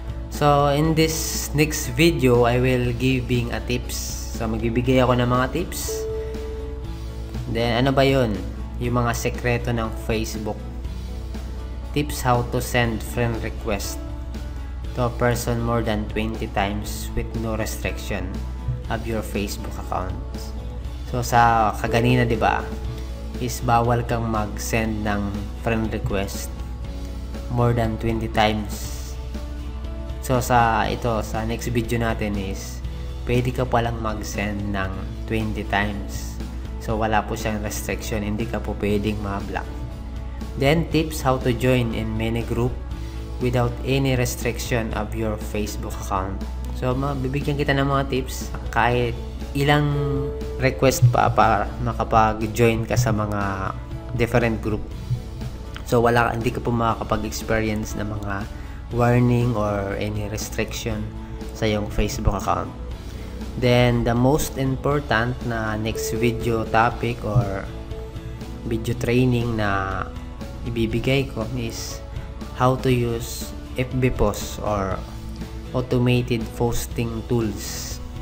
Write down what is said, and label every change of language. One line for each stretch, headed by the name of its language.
English: So in this next video, I will giving a tips.
Filipino: So magbibigay ako ng mga tips. Then ano ba yun? Yung mga sekreto ng Facebook.
English: Tips how to send friend request to a person more than 20 times with no restriction of your Facebook account.
Filipino: So sa kaganina, 'di ba? Is bawal kang mag-send ng friend request
English: more than 20 times.
Filipino: So sa next video natin is pwede ka palang mag-send ng 20 times. So wala po siyang restriction, hindi ka po pwedeng ma-block.
English: Then tips how to join in many group without any restriction of your Facebook account.
Filipino: So mabibigyan kita ng mga tips kahit ilang request pa para makapag-join ka sa mga different group. So hindi ka po makakapag-experience ng mga warning or any restriction sa iyong Facebook account.
English: Then the most important na next video topic or video training
Filipino: na ibibigay ko
English: is how to use FB posts or automated posting tools.